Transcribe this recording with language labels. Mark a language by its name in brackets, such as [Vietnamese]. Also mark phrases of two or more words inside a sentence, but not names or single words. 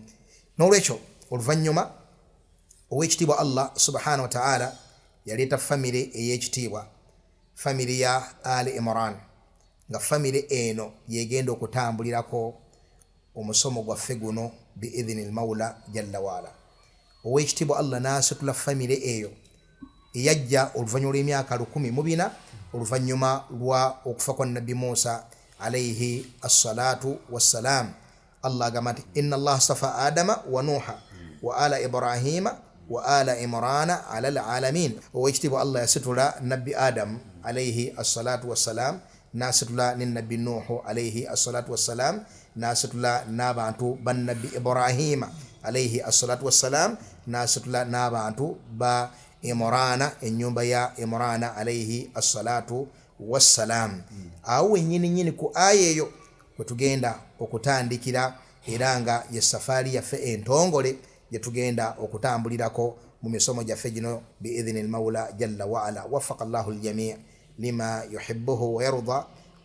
[Ganda] N'olwekyo oluvannyuma ow'ekitiibwa Allah [Arabic] سبحانه وتعالى [Ganda] yaleeta famire ey'ekitiibwa, famire ya Ali Imran, nga famire eno yegenda okutambulirako omusomo gwaffe guno [Arabic] بإذن المولى جل وعلا. [Ganda] Ow'ekitiibwa Allah n'asitula famire eyo eyajja oluvannyuma lw'emyaka 14 oluvannyuma lwa okufa kwa nabbi Musa [Arabic] عليه الصلاة والسلام. [Ganda] Allah agamba nti [Arabic] إن الله اصطفى آدم ونوحا وآل إبراهيم وآل عمران على العالمين. [Ganda] Owekitiibwa Allah yasitula nabbi Adam [Arabic] عليه الصلاة والسلام, [Ganda] nasitula ne nabbi Nuhu [Arabic] عليه الصلاة والسلام, [Ganda] nasitula n'abantu bannabbi Ibrahima [Arabic] عليه الصلاة والسلام, [Ganda] nasitula n'abantu ba Imrana ennyumba ya Imrana [Arabic] عليه الصلاة والسلام. [Ganda] Awo nyini ku aya eyo kwetugenda okutandikira era nga ye safari yaffe entongole gye tugenda okutambulirako mu misomo gyaffe gino [Arabic] بإذن المولى جل وعلا. وفق الله الجميع لما يحبه ويرضى.